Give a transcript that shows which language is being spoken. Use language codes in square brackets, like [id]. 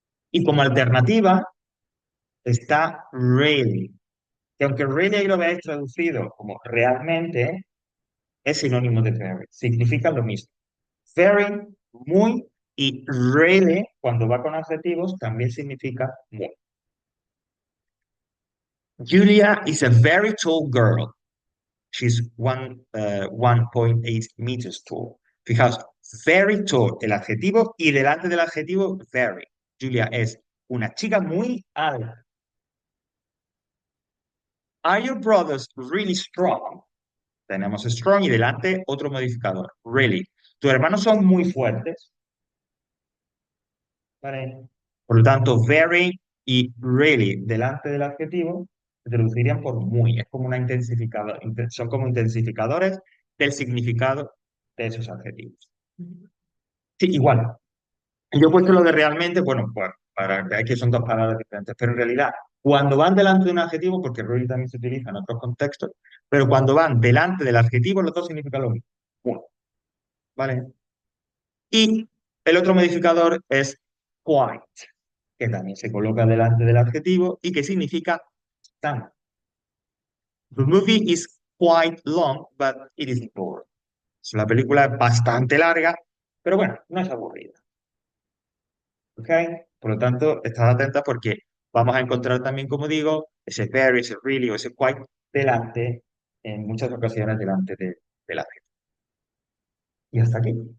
[es] Y como alternativa está really, que aunque really ahí lo veáis traducido como realmente, es sinónimo de very, significa lo mismo. Very, muy, y really, cuando va con adjetivos, también significa muy. [en] Julia is a very tall girl. She's 1.8 meters tall. [es] Fijaos, [en] very tall, [es] el adjetivo, y delante del adjetivo, very. Julia es una chica muy alta. [en] Are your brothers really strong? [es] Tenemos strong y delante otro modificador, really. ¿Tus hermanos son muy fuertes? ¿Vale? Por lo tanto, very y really delante del adjetivo se traducirían por muy. Es como una intensificador, son como intensificadores del significado de esos adjetivos. Sí, igual. Yo he puesto lo de realmente, bueno, pues para que que son dos palabras diferentes, pero en realidad, cuando van delante de un adjetivo, porque really también se utiliza en otros contextos, pero cuando van delante del adjetivo, los dos significan lo mismo. Muy, ¿vale? Y el otro modificador es quite, que también se coloca delante del adjetivo y que significa tan. [en] The movie is quite long, but it isn't boring. [es] La película es bastante larga, pero bueno, no es aburrida. ¿Ok? Por lo tanto, estad atenta porque vamos a encontrar también, como digo, ese very, ese really o ese quite delante, en muchas ocasiones delante del adjetivo. Y hasta aquí.